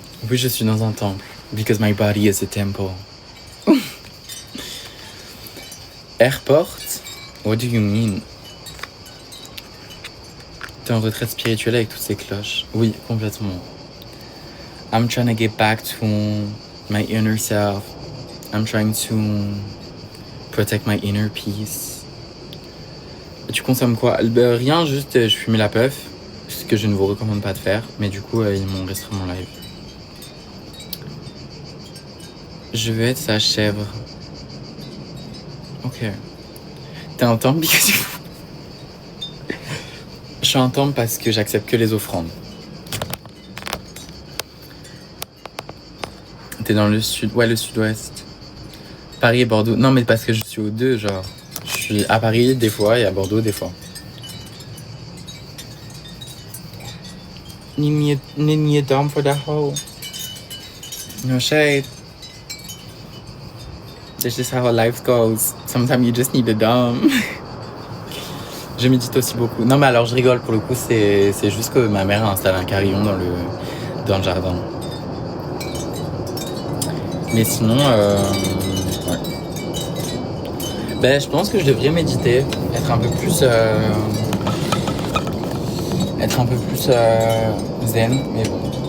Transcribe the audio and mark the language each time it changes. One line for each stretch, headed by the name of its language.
French: Oui, je suis dans un temple.
English: Because my body is a temple. Airport? What do you mean?
French: T'es en retraite spirituelle avec toutes ces cloches? Oui, complètement.
English: I'm trying to get back to my inner self. I'm trying to protect my inner peace.
French: Tu consommes quoi? Rien, juste je fumais la puff. Ce que je ne vous recommande pas de faire. Mais du coup, ils m'ont restreint mon live. Je veux être sa chèvre. Ok. T'es un temple? Je suis un temple parce que j'accepte que les offrandes. T'es dans le sud? Ouais, le sud-ouest. Paris et Bordeaux. Non, mais parce que je suis aux deux, genre. Je suis à Paris des fois et à Bordeaux des fois.
English: Need me a dom for the hoe. No shade. That's just how life goes. Sometimes you just need a dom.
French: Je médite aussi beaucoup. Non, mais alors je rigole, pour le coup, c'est juste que ma mère a installé un carillon dans le jardin. Mais sinon, ouais. Ben, je pense que je devrais méditer, être un peu plus zen, mais bon.